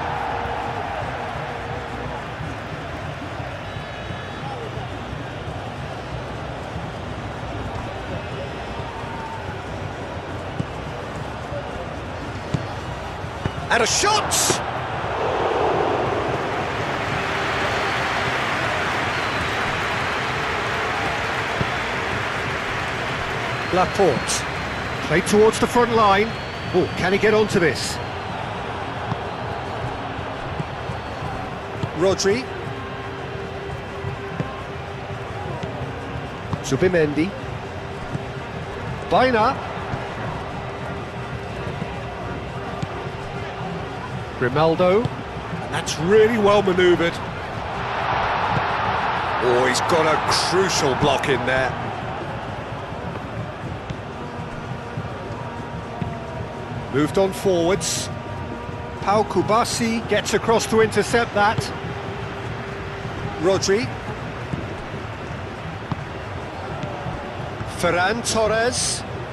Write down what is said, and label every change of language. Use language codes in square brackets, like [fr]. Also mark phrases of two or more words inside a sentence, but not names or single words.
[en] And a shot! Laporte. Played towards the front line. Oh, can he get onto this? Rodri. Zubimendi. Baina. Grimaldo. And that's really well manoeuvred. Oh, he's got a crucial block in there. Moved on forwards. Pau Kubasi gets across to intercept that. Rodri. Ferran Torres.